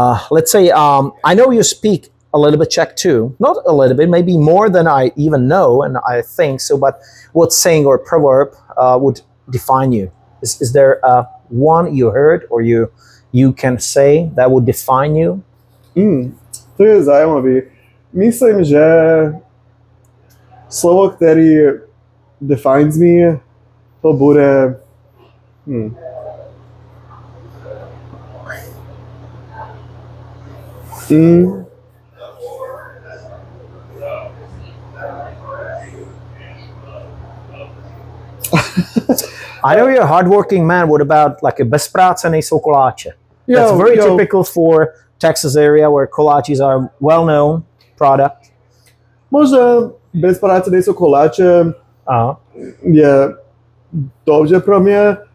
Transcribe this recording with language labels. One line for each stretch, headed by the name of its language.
English: Let's say I know you speak a little bit Czech too. Not a little bit, maybe more than I even know, and I think so. But what saying or proverb would define you? Is there one you heard or you can say that would define you?
Czech: To je zajímavý. Myslím, že slovo, který
English: defines me,
Czech: to bude...
English: I know you're a hardworking man. What about like a
Czech: bez práce nejsou koláče?
English: That's very typical for Texas area where kolaches are well-known product.
Czech: Možná bez práce nejsou koláče je dobře pro mě.